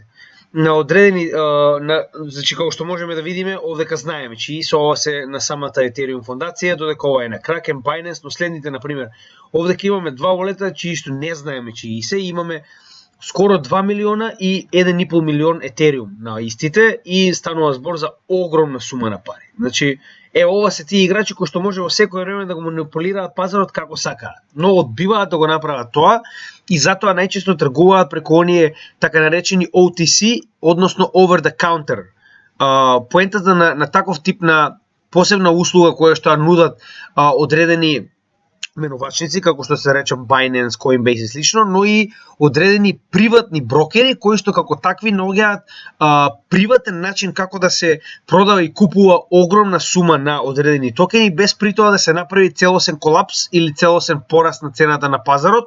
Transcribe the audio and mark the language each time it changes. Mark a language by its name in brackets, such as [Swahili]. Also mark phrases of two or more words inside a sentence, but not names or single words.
[Macedonian] На одредени, значи како што можеме да видиме, овдека знаеме чии се, ова се на самата Ethereum фондација, додека ова е на Kraken, Binance, но следните, например, овдека имаме два волета чии што не знаеме чии се, имаме скоро 2 милиона и 1,5 милион Ethereum на истите и станува збор за огромна сума на пари. Значи, ова се тие играчи кои што може во секој време да го манипулираат пазарот како сакаат, но одбиваат да го направат тоа и затоа најчесто тргуваат преку оние така наречени OTC, односно [English] over the counter. [Macedonian] Поентата на таков тип на посебна услуга која што нудат одредени менувачници, како што се речем Binance, Coinbase и слично, но и одредени приватни брокери кои што како такви наоѓаат приватен начин како да се продава и купува огромна сума на одредени токени без при тоа да се направи целосен колапс или целосен пораст на цената на пазарот.